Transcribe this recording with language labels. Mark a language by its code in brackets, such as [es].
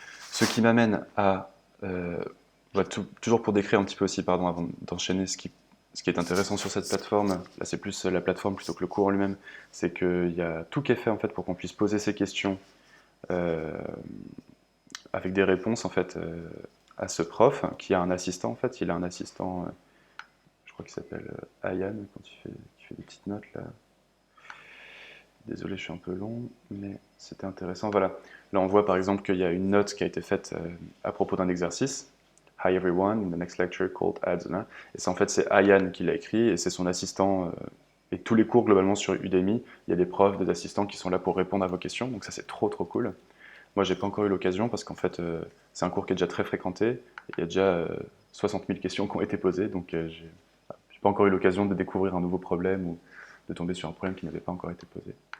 [fr] Ce qui m'amène à... toujours pour décrire un petit peu aussi, pardon, avant d'enchaîner, ce qui est intéressant sur cette plateforme, là c'est plus la plateforme plutôt que le cours en lui-même, c'est qu'il y a tout qui est fait en fait pour qu'on puisse poser ces questions avec des réponses en fait à ce prof qui a un assistant en fait. Il a un assistant, je crois qu'il s'appelle Ayan, quand il fait des petites notes là. Désolé, je suis un peu long, mais c'était intéressant. Voilà. Là, on voit par exemple qu'il y a une note qui a été faite à propos d'un exercice. [en] Hi everyone, in the next lecture called ads. [fr] Et c'est en fait c'est Ayan qui l'a écrit et c'est son assistant. Et tous les cours globalement sur Udemy, il y a des profs, des assistants qui sont là pour répondre à vos questions. Donc ça c'est trop trop cool. Moi j'ai pas encore eu l'occasion parce qu'en fait c'est un cours qui est déjà très fréquenté. Et il y a déjà 60 000 questions qui ont été posées. Donc j'ai pas encore eu l'occasion de découvrir un nouveau problème ou de tomber sur un problème qui n'avait pas encore été posé.